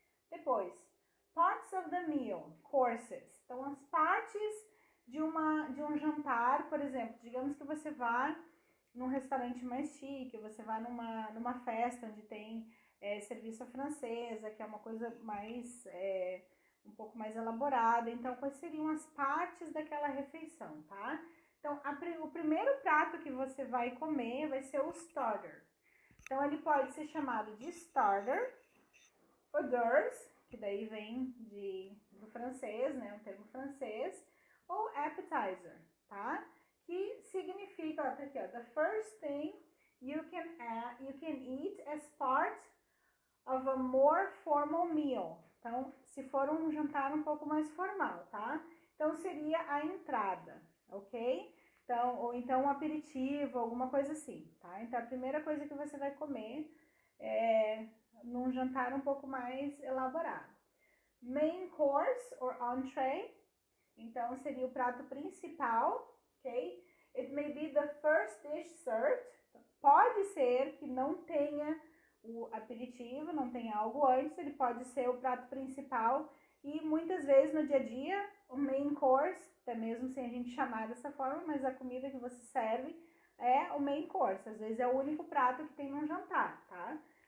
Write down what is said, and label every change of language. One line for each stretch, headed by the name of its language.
English: Depois, parts of the meal, courses.
Portuguese: Então, as partes de um jantar, por exemplo, digamos que você vá num restaurante mais chique, você vá numa festa onde tem serviço à francesa, que é uma coisa mais, um pouco mais elaborada. Então, quais seriam as partes daquela refeição, tá? Então, o primeiro prato que você vai comer vai ser o starter. Então, ele pode ser chamado de starter, hors d'oeuvres, que daí vem do francês, né, um termo francês, ou appetizer, tá? Que significa, ó, tá aqui, ó,
English: the first thing you can eat as part of a more formal meal.
Portuguese: Então, se for um jantar um pouco mais formal, tá? Então, seria a entrada, ok? Então, ou então um aperitivo, alguma coisa assim, tá? Então, a primeira coisa que você vai comer num jantar um pouco mais elaborado.
English: Main course or entree,
Portuguese: então seria o prato principal, ok?
English: It may be the first dish served.
Portuguese: Pode ser que não tenha o aperitivo, não tenha algo antes, ele pode ser o prato principal e muitas vezes no dia a dia o main course, até mesmo sem a gente chamar dessa forma, mas a comida que você serve é o main course, às vezes é o único prato que tem num jantar, tá?